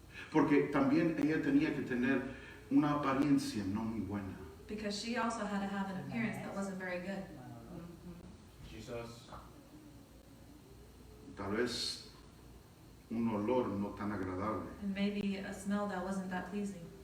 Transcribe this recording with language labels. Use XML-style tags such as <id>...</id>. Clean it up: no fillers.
<es>Porque también ella tenía que tener una apariencia no muy buena.</es> <en>because she also had to have an appearance that wasn't very good. Jesus.</en> <es>Tal vez un olor no tan agradable.</es> <en>And maybe a smell that wasn't that pleasing.</en>